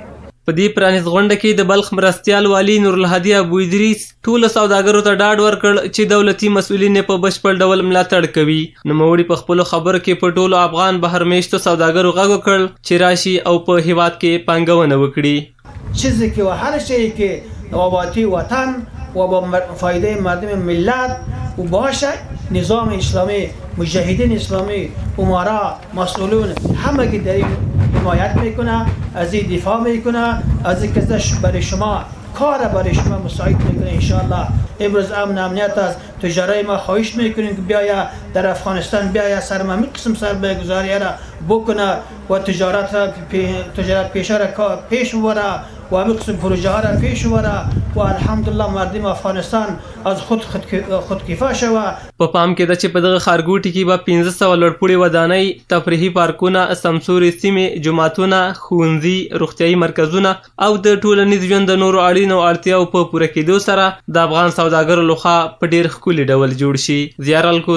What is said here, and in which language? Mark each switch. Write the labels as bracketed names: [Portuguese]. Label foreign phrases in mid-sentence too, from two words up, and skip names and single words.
[Pashto] په دې پرانیست غونډه کې د بلخ مرستیال والي نورالهادي ابو ادریس ټولو سوداګرو ته ډاډ ورکړ چې دولتي مسؤلین یې په بشپړ ډول ملاتړ کوي. نوموړي په خپلو خبرو کې په ټولو افغان بهرمېشتو سوداګرو غږ وکړ چې راشي او په هیواد کې پانګونه وکړي. [Persian] چیزی که و هر شیئی که آبادی وطن و با فایده مردم ملت و باشه، نظام اسلامی، مجاهدین اسلامی، امرا، مسئولون همه که در این حمایت میکنه، از این دفاع میکنه، از این که برای شما کار برای شما مساعد میکنه. انشاءالله امروز امن امنیت از تجارای ما خواهش میکنیم که بیایا در افغانستان بیایا سرمایه قسم سرمایه گذاری را بکنه و تجارت پیشه را پیش ببره و همین قسم پروژه ها را پیش ببره و الحمدلله مردم افغانستان از خودکفا شوه. [Pashto] په پام کې ده چې په دغه ښارګوټي کې به 1500 لوړپوړي ودانۍ، تفریحي پارکونه، سمسورې سیمې، جوماتونه، ښوونځي، روغتیایي مرکزونه او د ټولنیز ژوند د نورو اړینو اړتیاو په پوره کېدو سره د افغان سوداګرو لخوا په ډېر ښکلي ډول جوړ شي.